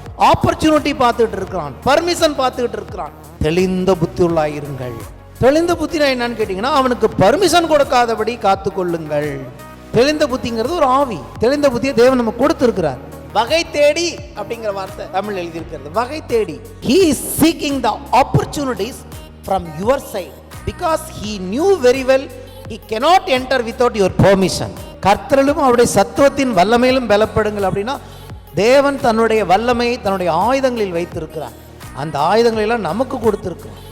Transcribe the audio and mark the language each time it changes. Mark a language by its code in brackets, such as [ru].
[ta] Opportunity பார்த்துட்டு இருக்கிறான், permission பார்த்துக்கிட்டு இருக்கிறான். தெளிந்த புத்தி உள்ளாயிருங்கள். தெளிந்த புத்தினா என்னன்னு கேட்டீங்கன்னா, அவனுக்கு பர்மிஷன் கொடுக்காதபடி காத்து கொள்ளுங்கள். தெளிந்த புத்திங்கிறது ஒரு ஆவி. தெளிந்த புத்தியை தேவன் நமக்கு கொடுத்திருக்கிறார். வகை தேடி அப்படிங்கிற வார்த்தை தமிழ் எழுதியிருக்கிறது. வகை தேடி. [en] He is seeking the opportunities from your side because he knew very well he cannot enter without your permission. [ta] கர்த்தரிலும் அவருடைய சத்துவத்தின் வல்லமையிலும் பலப்படுங்கள் அப்படின்னா, தேவன் தன்னுடைய வல்லமையை தன்னுடைய ஆயுதங்களில் வைத்திருக்கிறார். அந்த ஆயுதங்களை எல்லாம் நமக்கு கொடுத்திருக்கிறார்.